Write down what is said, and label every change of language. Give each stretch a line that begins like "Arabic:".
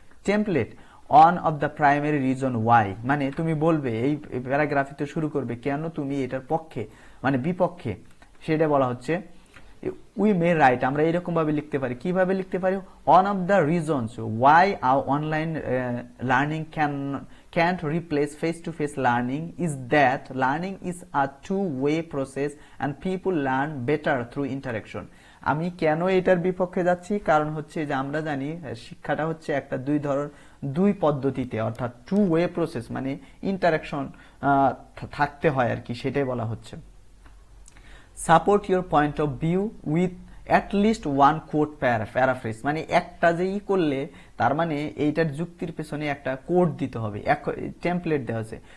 English: Template, one of the primary reason why,
Bangla: মানে তুমি বলবে এই প্যারাগ্রাফে তো শুরু করবে কেন তুমি এটার পক্ষে মানে বিপক্ষে, সেটা বলা হচ্ছে
English: we may write,
Bangla: আমরা এরকম ভাবে লিখতে পারি। কিভাবে লিখতে পারি?
English: one of the reasons why our online learning can't replace face-to-face learning is that learning is a two-way process and people learn better through interaction.
Bangla: আমি কেন এটার বিপক্ষে যাচ্ছি? কারণ হচ্ছে যে আমরা জানি শিক্ষাটা হচ্ছে একটা দুই পদ্ধতিতে, অর্থাৎ টু ওয়ে প্রসেস, মানে ইন্টারাকশন থাকতে হয় আর কি, সেটাই বলা হচ্ছে।
English: support your point of view with at least one quote paraphrase,
Bangla: মানে একটা যে করলে তার মানে এইটার যুক্তির পেছনে একটা কোড দিতে হবে, টেমপ্লেট দেওয়া আছে।